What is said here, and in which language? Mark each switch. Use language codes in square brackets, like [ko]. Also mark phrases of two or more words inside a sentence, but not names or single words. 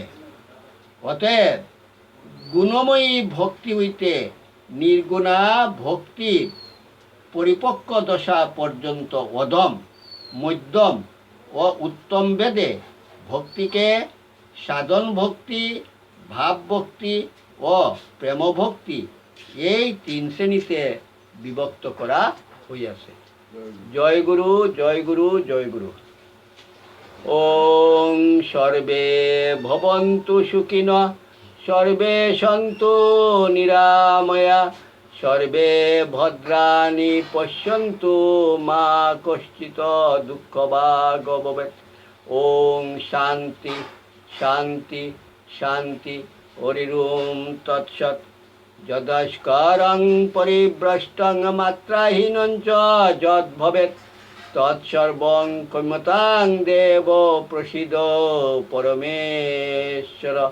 [bn] অতএব গুণময়ী ভক্তি হইতে নির্গুণা ভক্তির পরিপক্ক দশা পর্যন্ত অধম মধ্যম ও উত্তম ভেদে ভক্তিকে সাধন ভক্তি ভাব ভক্তি ও প্রেম ভক্তি এই তিন শ্রেণীতে বিভক্ত করা হইয়াছে। জয় গুরু, জয় গুরু, জয় গুরু। [sa] ওং সর্বে ভবন্তু সুখিনঃ, সর্বে সন্তু নিরাময়া, সর্বে ভদ্রাণি পশ্যন্তু মা কশ্চিৎ দুঃখভাগ ভবেৎ। ওং শান্তি শান্তি শান্তি। হরিওম তৎসৎ। যদস্করং পরিভ্রষ্টং মাত্রাহীনং চ যদ্ভবেৎ তৎসর্বং ক্ষম্যতাং দেব প্রসীদ পরমেশ্বর।